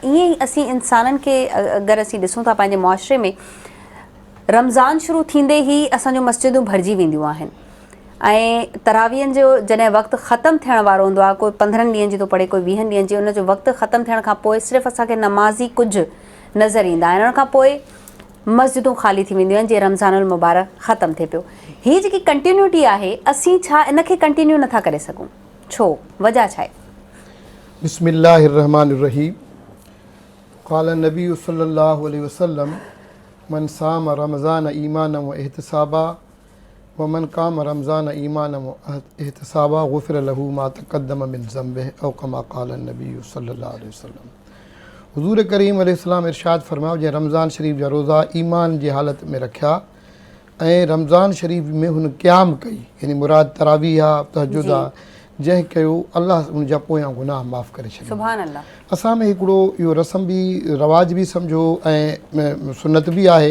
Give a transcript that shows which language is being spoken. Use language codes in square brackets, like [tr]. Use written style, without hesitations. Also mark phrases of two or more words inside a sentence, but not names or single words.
[sd] ईअं ई असीं इंसाननि खे अगरि असीं ॾिसूं था पंहिंजे मुआशरे में, रमज़ान शुरू थींदे ई असांजूं मस्जिदूं भरिजी वेंदियूं आहिनि ऐं तरावीहनि जो जॾहिं वक़्तु ख़तमु थियण वारो हूंदो आहे, कोई 15 ॾींहंनि जी थो पढ़े, कोई 20 ॾींहंनि जी, उनजो वक़्तु ख़तमु थियण खां पोइ सिर्फ़ु असांखे नमाज़ी कुझु नज़र ईंदा आहिनि। उन खां पोइ मस्जिदूं ख़ाली थी वेंदियूं आहिनि जीअं रमज़ानुल मुबारक ख़तमु थिए पियो। हीअ जेकी कंटिन्यूटी आहे, असीं छा इनखे कंटिन्यू नथा करे सघूं? छो? वजह छा आहे? [ar] بسم الله الرحمن الرحيم قال النبي صلى الله عليه وسلم من صام رمضان إيمانا واحتسابا ومن قام رمضان إيمانا واحتسابا غفر له ما تقدم من ذنبه أو كما قال النبي صلى الله عليه وسلم. [sd] हुज़ूर करीम अलैहिस्सलाम इरशाद फरमायो, जंहिं रमज़ान शरीफ़ जा रोज़ा ईमान जी हालत में रखिया ऐं रमज़ान शरीफ़ में हुन क़याम कई, यानी मुराद तरावीह आहे, तहजुद आहे, जंहिं कयो अल्लाह उनजा पोयां गुनाह माफ़ करे छॾियो। [ar] سبحان الله. [sd] असां में हिकिड़ो इहो रस्म बि, रवाज बि सम्झो ऐं सुन्नत बि आहे।